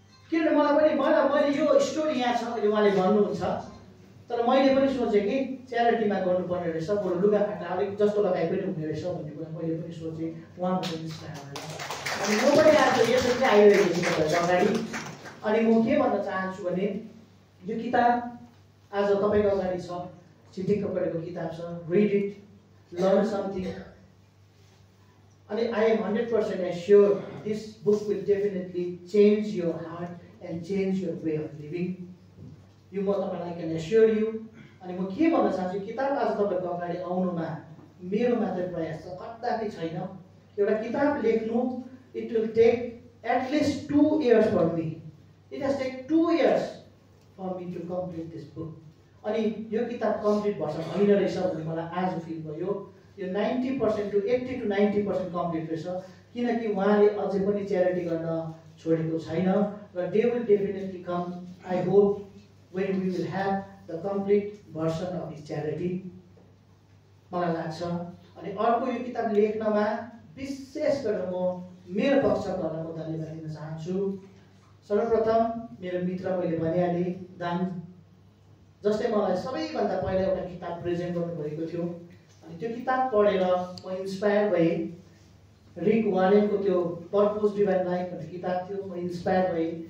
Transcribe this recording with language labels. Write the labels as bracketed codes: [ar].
[ne] किनभने मैले यो स्टोरी यहाँ छ अहिले उहाँले भन्नुहुन्छ, तर मैले पनि सोचेँ कि च्यारिटीमा गर्नुपर्ने रहेछ, बरु लुगाफाटा अलिक जस्तो लगाए पनि हुने रहेछ भन्ने कुरा मैले पनि सोचेँ। उहाँको पनि इन्स्पायर भएर अनि म पनि आज यसरी चाहिँ आइरहेको छु तपाईँहरूको अगाडि। अनि म के भन्न चाहन्छु भने यो किताब आज तपाईँको अगाडि छ, चिटिक्क पढेको किताब छ, [en] Read it, learn something. अनि I am 100% assure this book will definitely change your heart and change your way of living. [ne] यो म तपाईँलाई [en] Can assure you. [ne] अनि म के भन्न चाहन्छु, किताब आज तपाईँको अगाडि आउनुमा मेरो मात्रै प्रयास छ, कदापि छैन। एउटा किताब लेख्नु [en] It will take at least 2 years for me. It has take 2 years for me to complete this book. [ne] अनि यो किताब कम्प्लिट भएछ होइन रहेछ भन्ने मलाई आज फिल भयो। यो 90% to 80 to 90% कम्प्लिट रहेछ, किनकि उहाँले अझै पनि च्यारिटी गर्न छोडेको छैन र [en] They will definitely come. I hope when we will have the complete version of his charity [ne] मलाई लाग्छ। अनि अर्को यो किताब लेख्नमा विशेष गरेर म मेरो पक्षबाट म धन्यवाद दिन चाहन्छु। सर्वप्रथम मेरो मित्र मैले भनिहालेँ दान, जसले मलाई सबैभन्दा पहिला एउटा किताब प्रेजेन्ट गर्नुभएको थियो। अनि त्यो किताब पढेर म इन्स्पायर भएँ। रिक वारेनको त्यो पर्पज डिभाइन लाइफ भन्ने किताब थियो, म इन्स्पायर भएँ।